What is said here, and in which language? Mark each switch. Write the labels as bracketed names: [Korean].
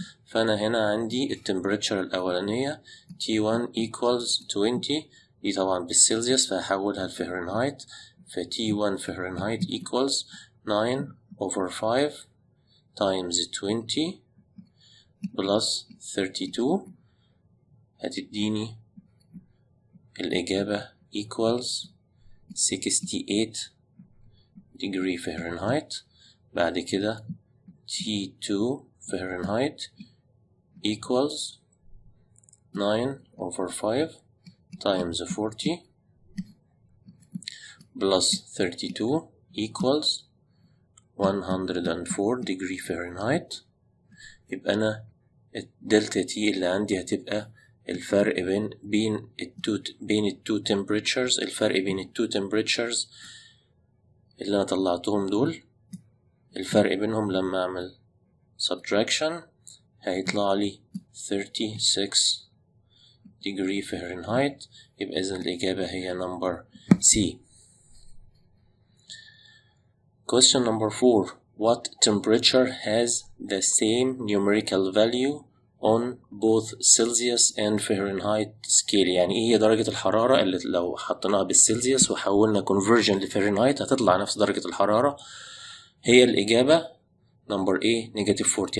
[Arabic] فأنا هنا عندي التمبريتشر الأولانية T1 equals 20، دي طبعا بالسلسيوس فهحولها لفهرنهايت، ف T1 فهرنهايت [English] equals 9/5 times 20 plus 32 [Arabic] هتديني الإجابة equals 68 degree فهرنهايت. بعد كده T2 فهرنهايت [English] equals 9/5 times 40 plus 32 [Arabic] equals 104 degree فهرنهايت. يبقى أنا الدلتا تي اللي عندي هتبقى الفرق بين التو temperatures، الفرق بين التو temperatures اللي أنا طلعتهم دول، الفرق بينهم لما أعمل subtraction هيطلع لي 36 degree فهرنهايت. يبقى إذن الإجابة هي number C. [English] Question number 4 what temperature has the same numerical value on both Celsius and Fahrenheit scale؟ [Arabic] يعني ايه هي درجة الحرارة اللي لو حطيناها بالسلسيوس وحولنا conversion لفahrenheit هتطلع نفس درجة الحرارة؟ هي الإجابة number A -40.